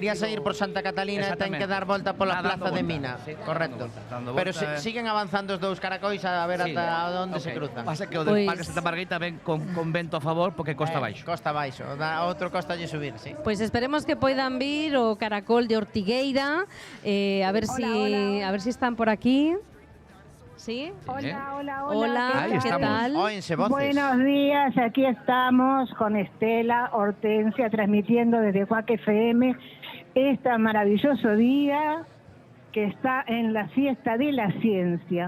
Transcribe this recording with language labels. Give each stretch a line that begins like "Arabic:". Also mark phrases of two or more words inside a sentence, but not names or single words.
Galician: quería sair por Santa Catalina e ten que dar volta pola plaza de Mina. Correcto. Pero
Spanish: siguen avanzando
Galician: os dous caracois a ver ata onde se cruzan. Pasa que o del Parque Santa Margarita ven con vento a favor porque costa baixo. Costa baixo, outro costa lle subir, sí. Pois esperemos que poidan vir o Caracol de Ortigueira,
Spanish: a ver si están por aquí. ¿Sí? Hola, ¿qué tal? Buenos días, aquí estamos con Estela Hortensia transmitiendo desde Cuac FM este maravilloso día que está en la fiesta de la ciencia.